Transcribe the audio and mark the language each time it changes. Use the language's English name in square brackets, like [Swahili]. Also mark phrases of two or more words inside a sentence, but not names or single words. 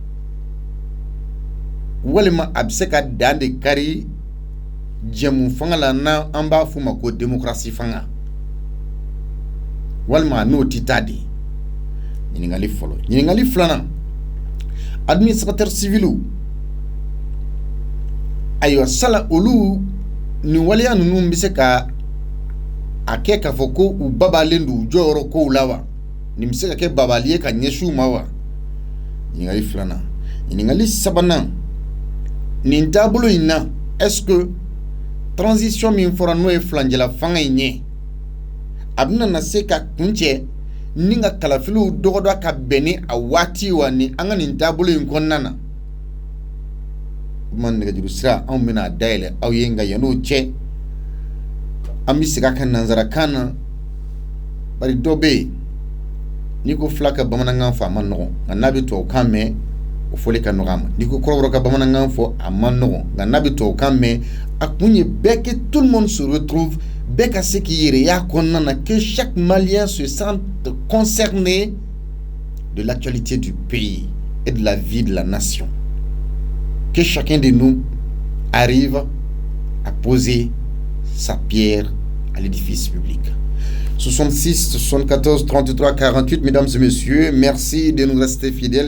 [Bambara] walima a bɛ se ka dan de kari jɛmu fanga la n'an b'a f'o ma ko démocratie fanga walima n'o tɛ taa de ɲininkali fɔlɔ ɲininkali filanan [French] administrateur civil [Bambara] ayiwa sala olu nin waleya ninnu bɛ se ka a kɛ k'a fɔ ko u babalen don u jɔyɔrɔ kow la wa nin bɛ se ka kɛ babali ye ka ɲɛsin u ma wa ɲininkali filanan ɲininkali sabanan nin taabolo in na [French] est-ce que [Bambara] transition min fɔra n'o ye filanjɛla fanga in ye a bɛna na se ka kuncɛ ni ka kalafiliw dɔgɔda ka bɛn ni a waati wa ni an ka nin taabolo in kɔnɔna na kuma nɛgɛjuru sira anw bɛna dayɛlɛ aw ye nka yan'o cɛ an bɛ segin a kan nanzarakan na bari dɔ bɛ yen n'i ko fila ka bamanankan fɔ a ma nɔgɔn nka n'a bɛ tubabukan mɛn o fɔli ka nɔgɔ a ma n'i ko kɔrɔbɔrɔ ka bamanankan fɔ a ma nɔgɔn nka n'a bɛ tubabukan mɛn a kun ye bɛɛ [French] que tout le monde se retrouve [Bambara] bɛɛ ka se k'i yɛrɛ y'a kɔnɔna na [French] que chaque malien se sente concerné de l'actualité du pays et de la vie de la nation. Que chacun de nous arrive à poser sa pierre à l'édifice public. 66 74 33 48, mesdames et messieurs, merci de nous rester fidèles.